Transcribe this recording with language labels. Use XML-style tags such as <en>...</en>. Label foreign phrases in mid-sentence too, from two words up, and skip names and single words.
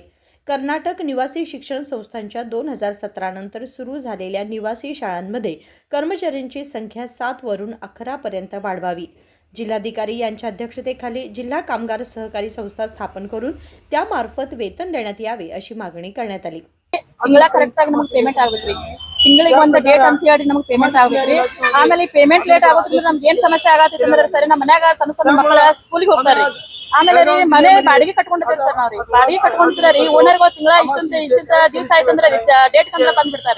<mr>कर्नाटक निवासी शिक्षण संस्थांच्या 2017 नंतर सुरू झालेल्या निवासी शाळांमध्ये कर्मचाऱ्यांची संख्या 7 वरून 11 पर्यंत वाढवावी. जिल्हाधिकारी यांच्या अध्यक्षतेखाली जिल्हा कामगार सहकारी संस्था स्थापन करून त्यामार्फत वेतन देण्यात यावे अशी मागणी करण्यात आली.</mr> <kn>ತಿಂಗಳ ಕರೆಕ್ಟ್ ಆಗಿ ನಮಗೆ ಪೇಮೆಂಟ್ ಆಗುತ್ತೆ. ತಿಂಗಳಿಗೆ ಒಂದು ಡೇಟ್ ಅಂತ ಹೇಳಿ ನಮಗೆ ಪೇಮೆಂಟ್ ಆಗುತ್ತೆ. ಆಮೇಲೆ ಈ ಪೇಮೆಂಟ್ ಲೇಟ್ ಆಗೋದ್ರಿಂದ ನಮ್ಗೆ ಏನ್ ಸಮಸ್ಯೆ ಆಗತ್ತೆ ಅಂದ್ರೆ ಸರಿ ನಮ್ಮ ಮನ್ಯಾಗ ಸಣ್ಣ ಸಣ್ಣ ಮಕ್ಕಳ ಸ್ಕೂಲಿಗೆ ಹೋಗ್ತಾರೆ. ಆಮೇಲೆ ರೀ ಮನೆ ಬಾಡಿಗೆ ಕಟ್ಕೊಂಡಿರ್ತೀವಿ ಸರ್ ನಾವ್ರಿ. ಬಾಡಿಗೆ ಕಟ್ಕೊಂಡಿರ್ತೀರ ರೀ ಓನರ್ಗಳು ತಿಂಗಳ ಇಷ್ಟಂತ ದಿವಸ ಆಯ್ತಂದ್ರೆ ಡೇಟ್ ಕಂದ್ರೆ ಬಂದ್ಬಿಡ್ತಾರೆ.</kn>